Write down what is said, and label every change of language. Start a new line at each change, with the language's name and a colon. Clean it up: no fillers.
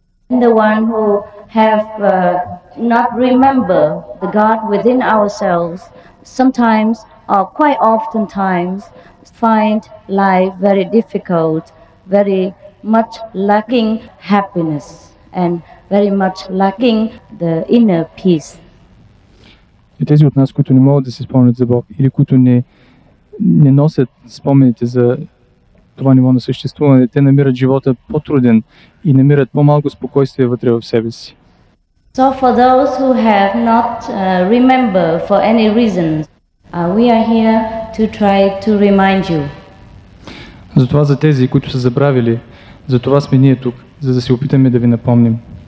English: The one who have not remember the God within ourselves, sometimes or quite often times find life very difficult, very much lacking happiness and very much lacking the inner peace.
Bulgarian: И тези от нас, които не могат да се спомнят за Бог или които не носят спомените за това ниво на съществуване, те намират живота по-труден и намират по-малко спокойствие вътре в себе си.
English: So for those who have not remembered for any reasons, we are here to try to remind you.
Bulgarian: Затова за тези, които са забравили, за това сме ние тук, за да се опитаме да ви напомним.